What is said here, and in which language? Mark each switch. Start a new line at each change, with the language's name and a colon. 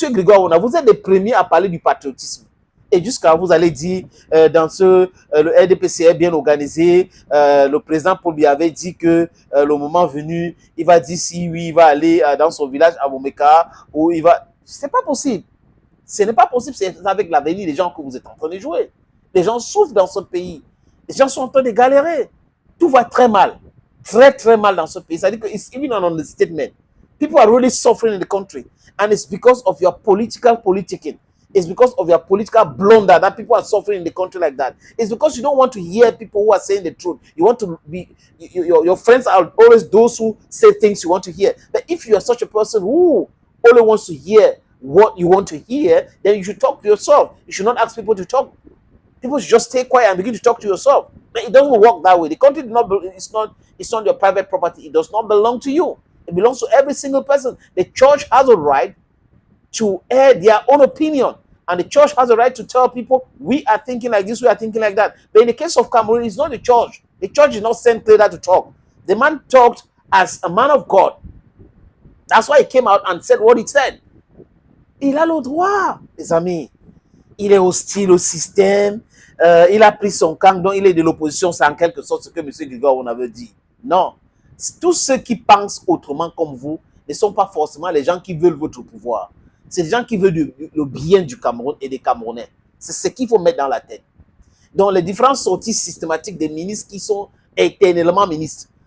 French: Grégoire Ouna, vous êtes les premiers à parler du patriotisme. Et jusqu'à vous allez dire, le RDPC est bien organisé, le président Paul Biya avait dit que le moment venu, il va dire si oui, il va aller dans son village à Momeka, ou il va... C'est pas possible. Ce n'est pas possible, c'est avec l'avenir des gens que vous êtes en train de jouer. Les gens souffrent dans ce pays. Les gens sont en train de galérer. Tout va très mal. Très, très mal dans ce pays. C'est-à-dire que
English: it's even an understatement. People are really suffering in the country. And it's because of your political politicking. It's because of your political blunder that people are suffering in the country like that. It's because you don't want to hear people who are saying the truth. You want to be, your friends are always those who say things you want to hear. But if you are such a person who only wants to hear what you want to hear, then you should talk to yourself. You should not ask people to talk. People should just stay quiet and begin to talk to yourself. But it doesn't work that way. The country it's not your private property. It does not belong to you. It belongs to every single person. The church has a right to air their own opinion. And the church has a right to tell people, we are thinking like this, we are thinking like that. But in the case of Cameroon, it's not the church. The church did not send Cléda to talk. The man talked as a man of God. That's why he came out and said what he said.
French: Il a le droit, les amis. Il est hostile au système. Il a pris son camp, donc il est de l'opposition. C'est en quelque sorte ce que M. Grégoire on avait dit. Non. Tous ceux qui pensent autrement comme vous ne sont pas forcément les gens qui veulent votre pouvoir. C'est des gens qui veulent le bien du Cameroun et des Camerounais. C'est ce qu'il faut mettre dans la tête. Donc, les différentes sorties systématiques des ministres qui sont éternellement ministres.